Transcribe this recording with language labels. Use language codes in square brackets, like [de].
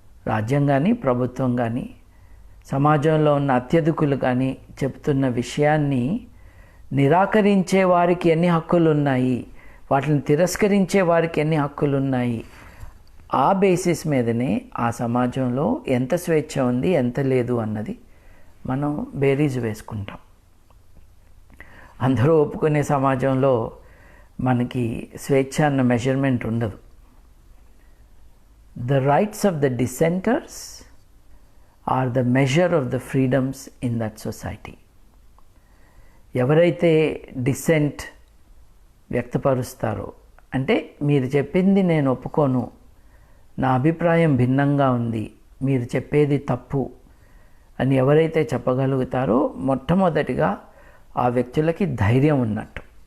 [te] రాజ్యం కానీ, ప్రభుత్వం కానీ, సమాజంలో ఉన్న అత్యధికులు కానీ చెప్తున్న విషయాన్ని నిరాకరించే వారికి ఎన్ని హక్కులు ఉన్నాయి, వాటిని తిరస్కరించే వారికి ఎన్ని హక్కులు ఉన్నాయి, ఆ బేసిస్ మీదనే ఆ సమాజంలో ఎంత స్వేచ్ఛ ఉంది, ఎంత లేదు అన్నది మనం బేరీజు వేసుకుంటాం. అందరూ ఒప్పుకునే సమాజంలో మనకి స్వేచ్ఛ అన్న మెజర్మెంట్ ఉండదు. [en] The rights of the dissenters are the measure of the freedoms in that society. [te] ఎవరైతే డిసెంట్ వ్యక్తపరుస్తారో, అంటే మీరు చెప్పింది నేను ఒప్పుకోను, నా అభిప్రాయం భిన్నంగా ఉంది, మీరు చెప్పేది తప్పు అని ఎవరైతే చెప్పగలుగుతారో మొట్టమొదటిగా ఆ వ్యక్తులకి ధైర్యం ఉన్నట్టు.